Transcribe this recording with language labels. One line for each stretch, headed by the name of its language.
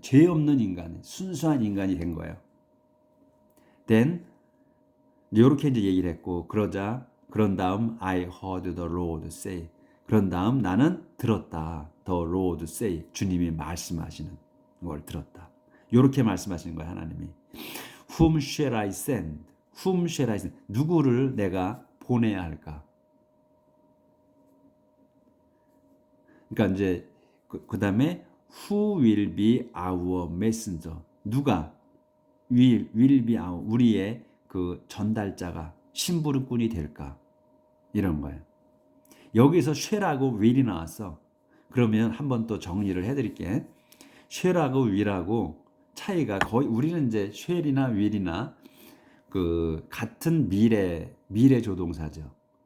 Korean: 죄 없는 인간, 순수한 인간이 된 거예요. Then 이렇게 이제 얘기를 했고 그런 다음
English: I heard the Lord say
Korean: 그런 다음 나는 들었다.
English: The Lord say
Korean: 주님이 말씀하시는 걸 들었다. 이렇게 말씀하시는 거예요, 하나님이.
English: Whom shall I send? Whom shall I send?
Korean: 누구를 내가 보내야 할까? 그러니까 이제 그 다음에
English: Who will be our messenger?
Korean: 누가
English: will be our
Korean: 우리의 그 전달자가 심부름꾼이 될까? 이런 거예요. 여기서 shall하고 will이 나왔어. 그러면 한번 또 정리를 해드릴게. shall하고 will하고 차이가 거의 우리는 이제 shall이나 will이나 그 같은 미래 조동사죠.